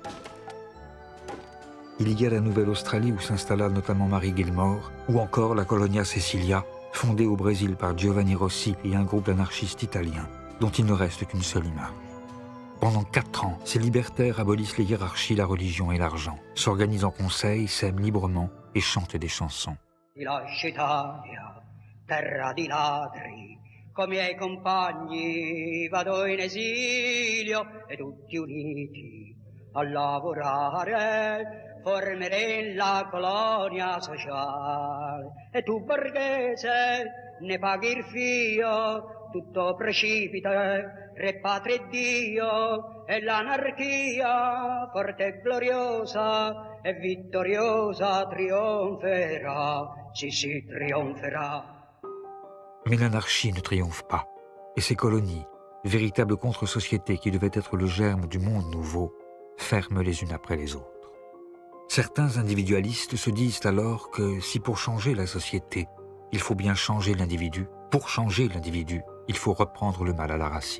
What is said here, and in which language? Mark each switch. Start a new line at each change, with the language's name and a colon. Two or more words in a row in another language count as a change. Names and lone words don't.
French: Il y a la Nouvelle-Australie où s'installa notamment Mary Gilmore, ou encore la Colonia Cecilia, fondée au Brésil par Giovanni Rossi et un groupe d'anarchistes italiens, dont il ne reste qu'une seule image. Pendant 4 ans, ces libertaires abolissent les hiérarchies, la religion et l'argent, s'organisent en conseil, s'aiment librement et chantent des chansons.
Italian: Ti lascio Italia, terra di ladri, coi miei compagni vado in esilio e tutti uniti a lavorare formeremo la colonia sociale e tu borghese ne paghi il fio, tutto precipita, re patria e Dio e l'anarchia forte e gloriosa e vittoriosa trionferà, si trionferà.
French: Mais l'anarchie ne triomphe pas. Et ces colonies, véritables contre-sociétés qui devaient être le germe du monde nouveau, ferment les unes après les autres. Certains individualistes se disent alors que si pour changer la société, il faut bien changer l'individu, pour changer l'individu, il faut reprendre le mal à la racine.